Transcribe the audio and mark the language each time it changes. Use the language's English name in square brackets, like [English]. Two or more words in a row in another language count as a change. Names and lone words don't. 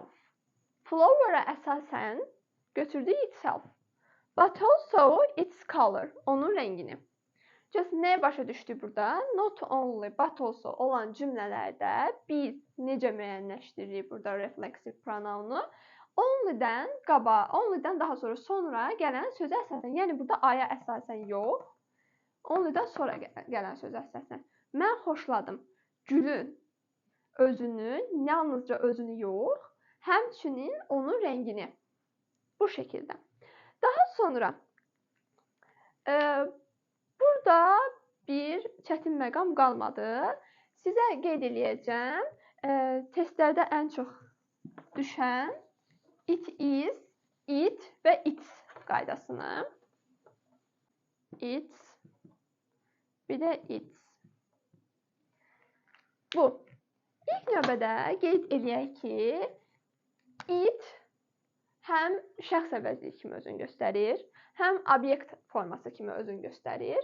[Azerbaijani] Flower-a əsasən götürdük itself. [English] But also its color. [Azerbaijani] Onun rəngini. Just nəyə başa düşdük burada? [English] Not only, but also [Azerbaijani] olan cümlələrdə biz necə müəyyənləşdiririk burada refleksiv pronounu? Only-dən daha sonra gələn sözə əsasən. Yəni burada aya əsasən yox. Only-dən sonra gələn sözə əsasən. Mən xoşladım. Gülün özünün, yalnızca özünü yox, həmçinin onun rəngini. Bu şəkildə. Daha sonra burada bir çətin məqam qalmadı. Sizə qeyd eləyəcəm. Testlərdə ən çox düşən [English] it is, [Azerbaijani] it və its qaydasını. Its, bir də its. bu. İlk növbədə qeyd edək ki, it həm şəxs əvəzliyi kimi özünü göstərir, həm obyekt forması kimi özünü göstərir.